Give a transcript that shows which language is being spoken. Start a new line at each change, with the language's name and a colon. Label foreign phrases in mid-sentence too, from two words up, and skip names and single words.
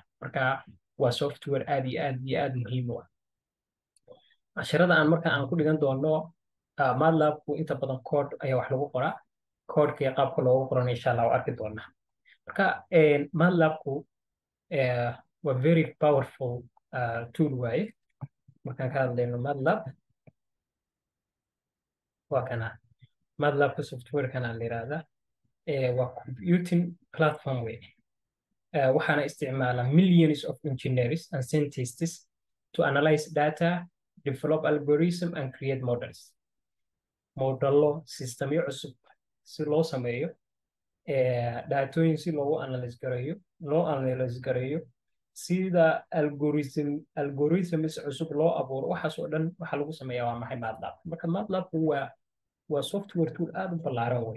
Somali: Marka waa software aad iyo aad muhiim u ah. Casharada aan ku dhigan doono MATLAB-ku inta badan code ayaa wax lagu qoraa. Code-ka iyo qaabka loogu qorana
Arabic: insha Allah
Somali: waa arki doonaa. Marka MATLAB-ku waa
English: very powerful tool
Somali: waaye. Markaan ka hadlayno MATLAB waa kana MATLAB-ka software-kana la yiraahdaa. Waa
English: computing platform
Somali: way. Waxaana isticmaala
English: millions of engineers and scientists to analyze data, develop algorithm and create models.
Somali: Modello systemyo cusub si loo sameeyo daatooyin si loo analyze gareeyo sida algorithms cusub loo abuuro. Waxaas oo dhan waxa lagu sameeyaa waa maxay MATLAB. Marka MATLAB waa
English: software tool
Somali: aad u ballaaran way.